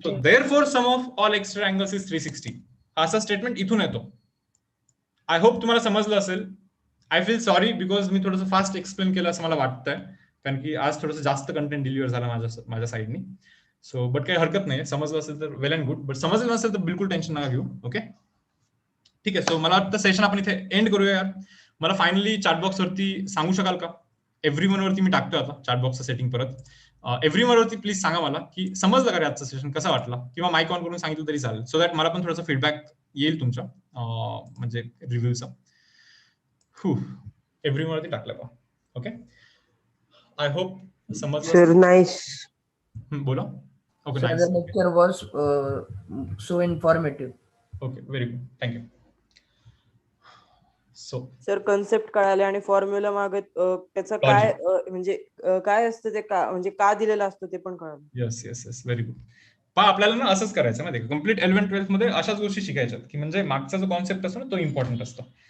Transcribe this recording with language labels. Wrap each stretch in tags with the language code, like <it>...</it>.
<en>So therefore sum of all extra angles is 360.</en> <mr>असा statement इथून येतो.</mr> <en>I hope</en> <mr>तुम्हाला समजलं असेल.</mr> <en>I feel sorry</en> <mr>बिकॉज मी थोडंसं फास्ट एक्सप्लेन केलं असं मला वाटतंय, कारण की आज थोडंसं जास्त कंटेंट डिलिव्हर झाला माझ्या साईडनी. सो बट काही हरकत नाही, समजलं असेल तर वेल अँड गुड, बट समजलं नसेल तर बिलकुल टेन्शन नका घेऊ. ओके ठीक आहे. सो मला वाटतं सेशन आपण इथे एंड करूया यार. मला फायनली चॅटबॉक्स वरती सांगू शकाल का? एव्हरीवन वरती मी टाकतोय आता चॅटबॉक्सचं सेटिंग परत. एव्हरीवन वरती प्लीज सांगा मला की समजलं का रे आजचं सेशन, कसा वाटला, किंवा माईक ऑन करून सांगितलं तरी चालेल,</mr> <en>so that</en> <mr>मला पण थोडंसं फीडबॅक येईल तुमच्या म्हणजे रिव्ह्यूचा. एव्हरीवन वरती टाकलं का? ओके,</mr> <en>I hope</en> <mr>समजलं. Sir nice. बोला.</mr> <en>Okay, Sir, nice. the lecture was so informative. Okay, very good. Thank you. So</en> <mr>sir concept कळाले आणि फॉर्म्युला मागे त्याचं काय म्हणजे काय असतं ते का म्हणजे का दिलेलं असतं ते पण कळालं. Yes yes yes, very good. पण आपल्याला ना असंच करायचं माहिती कम्प्लीट 11-12 मध्ये अशाच गोष्टी शिकायच्यात की म्हणजे मागचा जो कॉन्सेप्ट असतो ना तो इम्पॉर्टंट असतो.</mr>